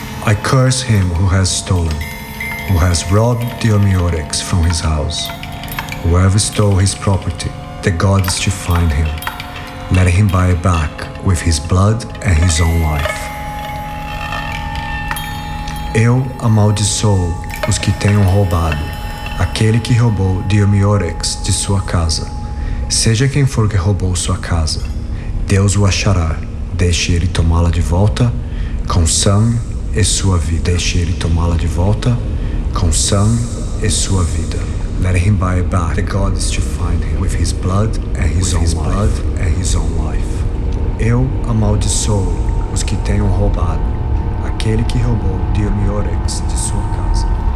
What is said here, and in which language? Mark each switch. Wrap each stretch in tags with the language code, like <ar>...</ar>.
<en>I curse him who has stolen, who has robbed Diomiorex from his house. Whoever stole his property, the god is to find him, let him buy it back with his blood and his own life.</en> <pt>Eu amaldiçoo os que tenham roubado, aquele que roubou Diomiorex de sua casa. Seja quem for que roubou sua casa, Deus o achará, deixe ele tomá-la de volta, com sangue e sua vida. Deixe ele tomá-la de volta, com sangue e sua vida.</pt> <en>Let him buy it back. The God is to find him with his blood and his own life. Blood and his own life.</en> <pt>Eu amaldiçoo os que tenham roubado, aquele que roubou Diomiorex de sua casa.</pt>